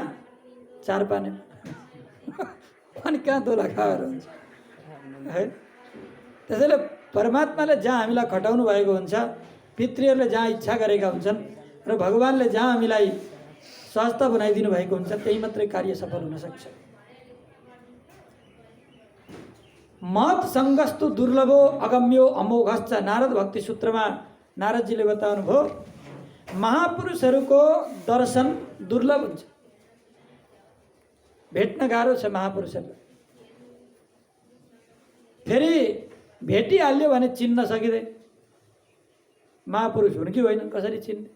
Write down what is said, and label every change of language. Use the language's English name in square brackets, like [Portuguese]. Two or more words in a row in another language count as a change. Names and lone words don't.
[Nepali] 4 पाने अनि कहाँ दोलखाहरू हुन्छ है। त्यसैले परमात्माले जहाँ हामीलाई खटाउनु भएको हुन्छ, पितृहरूले जहाँ इच्छा गरेका हुन्छन् र भगवानले जहाँ हामीलाई सहजता बनाइदिनु भएको हुन्छ, त्यही मात्रै कार्य सफल हुन सक्छ। [Sanskrit] महत् संगस्तु दुर्लभो अगम्यो अमोघश्च। [Nepali] नारद भक्ति सूत्रमा नारदजीले बताउनु भयो, महापुरुषहरूको दर्शन दुर्लभ हुन्छ, भेट्न गाह्रो छ महापुरुषहरूलाई। फेरि भेटिहाल्यो भने चिन्न सकिँदैन, महापुरुष हुन् कि होइनन् कसरी चिन्ने?